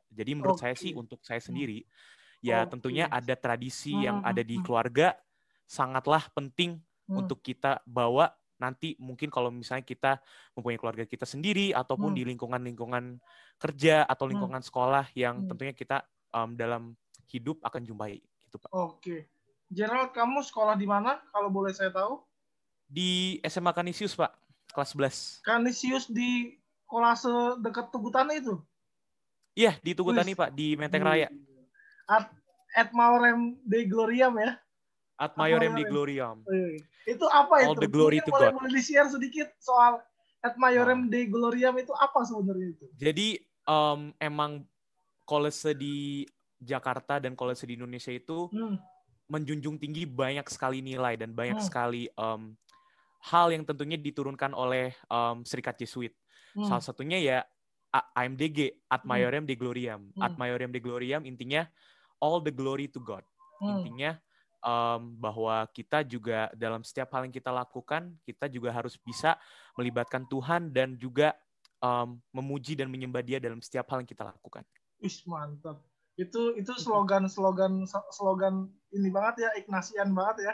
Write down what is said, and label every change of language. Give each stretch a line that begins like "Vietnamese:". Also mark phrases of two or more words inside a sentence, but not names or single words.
Indonesian: Jadi menurut saya sih untuk saya sendiri, ya tentunya ada tradisi yang ada di keluarga sangatlah penting untuk kita bawa nanti mungkin kalau misalnya kita mempunyai keluarga kita sendiri ataupun di lingkungan-lingkungan kerja atau lingkungan sekolah yang tentunya kita dalam hidup akan jumpai gitu, Pak. Oke. Gerald, kamu sekolah di mana kalau boleh saya tahu? Di SMA Kanisius, Pak. Kelas 11. Kanisius di Kolase dekat Tugu Tani itu? Iya, di Tugu Tani, Pak. Di Menteng Raya.
Latin: Ad Maiorem Dei Gloriam
Indonesian: ya?
Latin: Ad Maiorem Dei Gloriam.
Indonesian: Itu apa itu?
English: All the glory to God.
Indonesian: Boleh di-share sedikit soal
Latin: Ad Maiorem Dei Gloriam
Indonesian: itu apa sebenarnya itu? Jadi emang kolese di Jakarta dan kolese di Indonesia itu menjunjung tinggi banyak sekali nilai dan banyak sekali hal yang tentunya diturunkan oleh Serikat Jesuit. Salah satunya ya AMDG,
Latin: Ad Maiorem Dei Gloriam. Ad Maiorem Dei Gloriam
Indonesian: intinya
English: all the glory to God.
Indonesian: Intinya bahwa kita juga dalam setiap hal yang kita lakukan, kita juga harus bisa melibatkan Tuhan dan juga memuji dan menyembah Dia dalam setiap hal yang kita lakukan. Mantap. Itu slogan ini banget ya, Ignatian banget ya.